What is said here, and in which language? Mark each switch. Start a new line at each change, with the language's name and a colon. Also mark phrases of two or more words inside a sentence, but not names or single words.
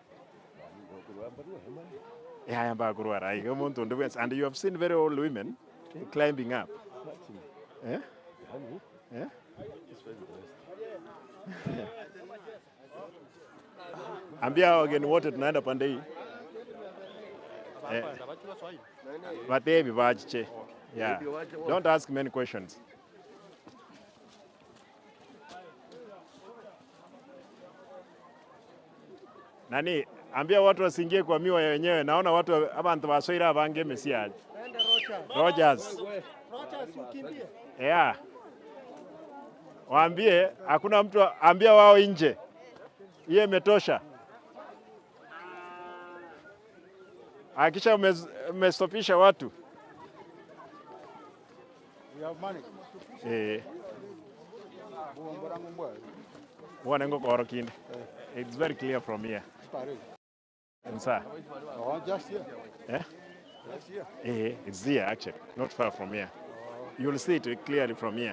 English: Yeah, and you have seen very old women climbing up. Yeah? Yeah?
Swahili: Ambia again wote tunaenda pande hii.
Gusii: Batebi bachiche.
English: Yeah. Don't ask many questions.
Swahili: Nani, ambia watu wasingie kwa miwa wenyewe. Naona watu
Gusii: abantu basoira abange mesiaje. Rogers ukimbie. Yeah.
Swahili: Waambie hakuna mtu, ambia wao nje. Hiyo imetosha. Hakisha umestopisha watu.
English: We have money.
Gusii: Wanengo korokinde.
English: It's very clear from here. Sir. Oh, just here. Yeah? Just here. It's here actually, not far from here. You'll see it clearly from here.